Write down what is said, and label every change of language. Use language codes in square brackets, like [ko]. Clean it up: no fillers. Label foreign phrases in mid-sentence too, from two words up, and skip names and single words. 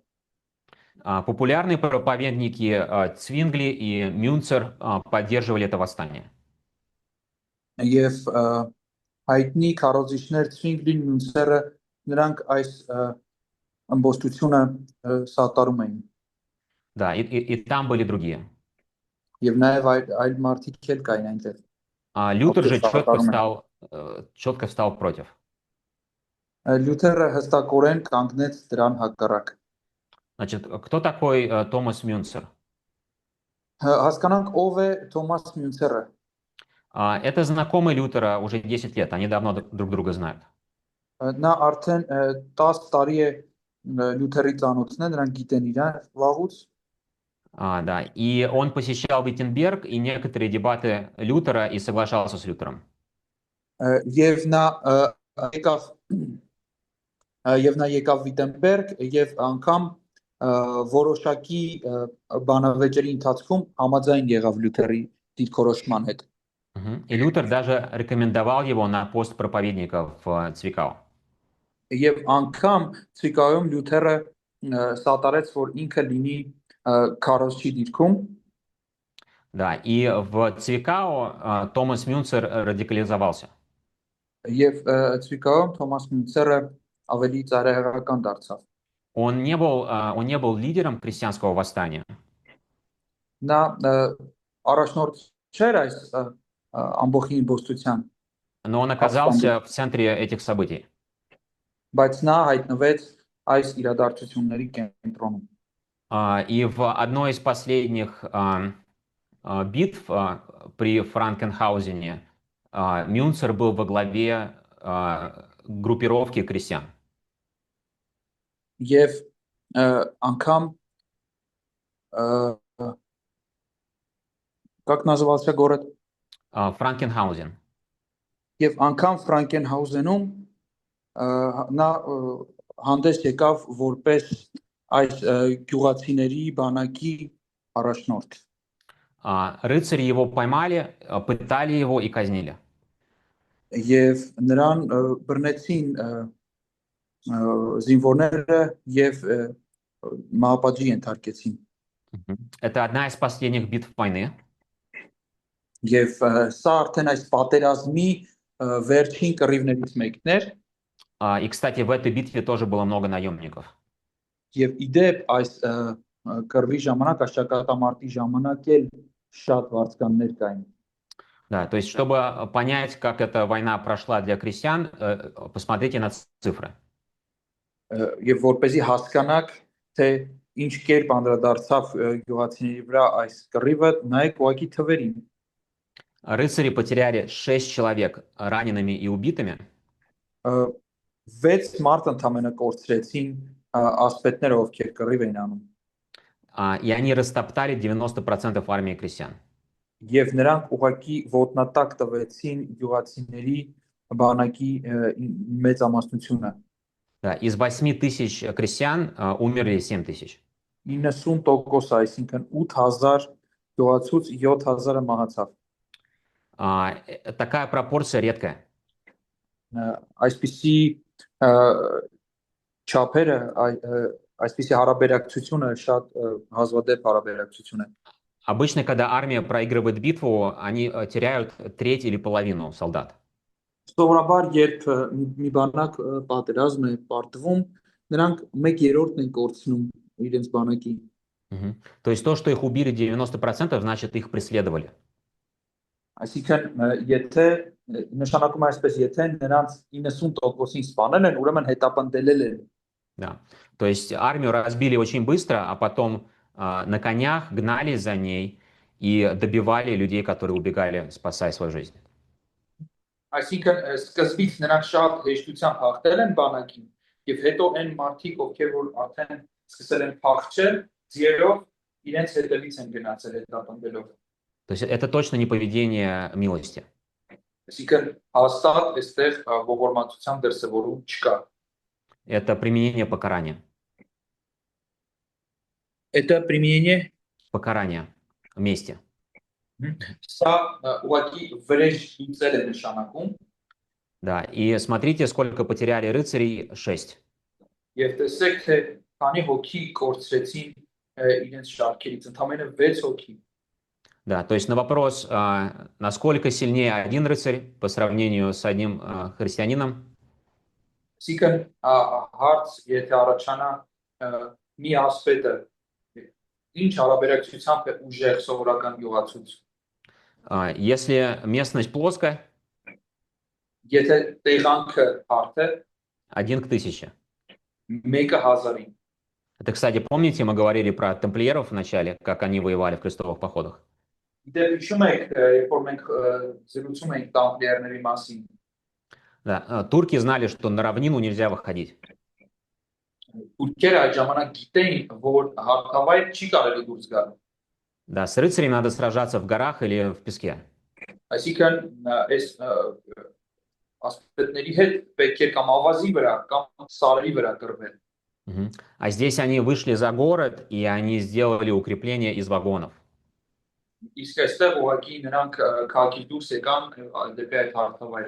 [ru] Популярные проповедники Цвингли и Мюнцер поддерживали это восстание. [hy] Եվ հայտնի քարոզիչներ Ցվինգլին, Մյունցերը նրանք այս ամբոստությունը սատարում էին։ [ru] Да, и там были другие. [hy] Եվ նաև այլ մարդիկ էլ կային այնտեղ։ [ru] Лютер же [hy] Սատարում են։ [ru] четко встал против. [hy] Լյութերը հստակորեն կանգնեց դրան հակառակ։ [ru] Значит, кто такой Томас Мюнцер? [hy] Հասկանանք ով է Թոմաս Մյունցերը։ [ru] Это знакомый Лютера уже 10 лет, они давно друг друга знают. [hy] Նա արդեն 10 տարի է Լյութերի ծանոթն է, նրանք գիտեն իրար վաղուց։ [ru] Да, и он посещал Виттенберг и некоторые дебаты Лютера и соглашался с Лютером. [hy] Եվ նա եկավ Վիտենբերգ եւ անգամ որոշակի բանավեճերի ընթացքում համաձայն եղավ Լյութերի դիրքորոշման հետ։ [ru] И Лютер даже рекомендовал его на пост проповедника в Цвикау. [hy] Եվ անգամ Ցիկայում Լյութերը սատարեց, որ ինքը լինի քարոզչի դիրքում։ [ru] Да, и в Цвикау Томас Мюнцер радикализовался. [hy] Եվ Ցիկայում Թոմաս Մյունցերը ավելի ծայրահեղական դարձավ։ [ru] Он не был лидером крестьянского восстания. [hy] Նա առաջնորդ չէր այս ամբողջ имбոստության, [ru] Но он оказался в центре этих событий. [hy] բայց նա հայտնվեց այս իրադարձությունների կենտրոնում։ [ru] И в одной из последних битв при Франкенхаузене Мюнцер был во главе группировки крестьян. [hy] Եվ անգամ [ru] как назывался город? Франкенхаузен. [hy] Եվ անգամ Ֆրանկենհաուզենում նա հանդես եկավ որպես այս գյուղացիների բանակի առաջնորդ։ [ru] Рыцари его поймали, пытали его и казнили. [hy] Եվ նրան բռնեցին զինվորները եւ մահապատժի ենթարկեցին։ [ru] Это одна из последних битв войны. [hy] Եվ սա արդեն այս պատերազմի վերջին կռիվներից մեկն էր։ [ru] И, кстати, в этой битве тоже было много наемников. [hy] Եվ իդեպ այս կռվի ժամանակ, այս ճակատամարտի ժամանակ էլ շատ վարձկաններ կային։ [ru] Да, то есть, чтобы понять, как эта война прошла для крестьян, посмотрите на цифры. [hy] Եվ որպեսզի հասկանաք, թե ինչ կերպ անդրադարձավ գյուղացիների վրա այս կռիվը, նայեք ուղղակի թվերին։ [ru] Рыцари потеряли 6 человек ранеными и убитыми. [hy] 6 մարդ ընդամենը կորցրեցին ասպետները, ովքեր կռիվ էին անում։ [ru] и они растоптали 90% армии крестьян. [hy] Եվ նրանք ուղղակի ոտնատակ տվեցին գյուղացիների բանակի մեծամասնությունը։ [ru] Да, из 8 тысяч крестьян умерли 7 тысяч. [hy] 90%, այսինքն 8000 գյուղացուց 7000-ը մահացավ։ [ru] Такая пропорция редкая. [hy] Այսպիսի չափերը, այսպիսի հարաբերակցությունը շատ հազվադեպ հարաբերակցություն է։ [ru] Обычно, когда армия проигрывает битву, они теряют треть или половину солдат. [hy] Սովորաբար, երբ մի բանակ պատերազմ է պարտվում, նրանք 1/3-ն են կորցնում իրենց բանակի։ [ru] То есть то, что их убили 90%, значит, их преследовали. [hy] Այսինքն, եթե նշանակում է այսպես, եթե նրանց 90%-ին սպանել են, ուրեմն հետապնդել են։ [ru] Да. То есть армию разбили очень быстро, а потом на конях гнались за ней и добивали людей, которые убегали, спасая свою жизнь. [hy] Այսինքն, սկզբից նրանք շատ հեշտությամբ հաղթել են բանակին, եւ հետո այն մարդիկ, ովքեր որ արդեն սկսել են փախչել, ձիերով իրենց հետևից են գնացել հետապնդելով։ [ru] То есть это точно не поведение милости. [hy] Այսինքն, հաստատ այստեղ ողորմածության դրսևորում չկա։ [ru] Это применение покарания. Это применение Покарание мести. [hy] Սա ուղղակի վրեժ լուծել է նշանակում։ [ru] Да, и смотрите, сколько потеряли рыцарей, 6. [hy] Եվ տեսեք, թե քանի հոգի կորցրեցին իրենց շարքերից, ընդամենը 6 հոգի։ [ru] Да, то есть на вопрос, насколько сильнее один рыцарь по сравнению с одним христианином, [hy] Այսինքն, հարց, եթե առաջանա մի ասպետը, ինչ հարաբերակցությամբ է ուժեղ սովորական գյուղացուց։ [ru] если местность плоская, [hy] Եթե տեղանքը հարթ է, [ru] 1 к 1000. [hy] 1/1000-ին։ [ru] Это, кстати, помните, мы говорили про тамплиеров в начале, как они воевали в крестовых походах? [hy] Դե հիշում եք, երբ որ մենք զրուցում էինք տամպլիերների մասին։ [ru] Да, турки знали, что на равнину нельзя выходить. [hy] Թուրքերը այդ ժամանակ գիտեին, որ հարթավայր չի կարելի դուրս գալ։ [ru] Да, с рыцарями надо сражаться в горах или в песке. [hy] Այսինքն, այս ասպետների հետ պետք է կամ ավազի վրա, կամ սարերի վրա կռվել։ [ru] А здесь они вышли за город, и они сделали укрепление из вагонов. [hy] Իսկ այստեղ ուղղակի նրանք քաղաքից դուրս եկան դեպի այդ հարթավայրը։